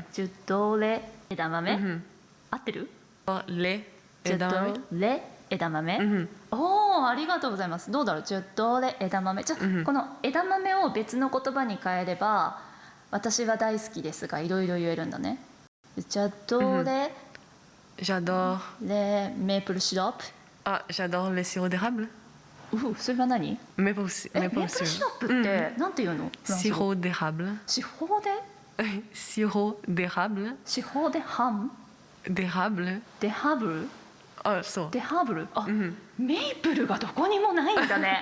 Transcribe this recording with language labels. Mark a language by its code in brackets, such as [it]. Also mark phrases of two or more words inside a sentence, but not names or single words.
[ja] ジュドレ枝豆。合ってる？レ枝豆。レ枝豆。おお、ありがとうございます。どうだろう？ジュドレ枝豆。じゃあこの枝豆を別の言葉に変えれば、私は大好きですがいろいろ言えるんだね。 [fr] j'adore les [en] maple syrup。 [fr] あ、j'adore les sirop d'érable。 [ja] それは何？メープルシロップってなんて言うの？ [fr] sirop d'érable. [ja] シホで？ [fr] sirop d'érable. [ja] シホでハム？デハブル。デハブル？あ、そう。デハブル？あ、メイプルがどこにもないんだね。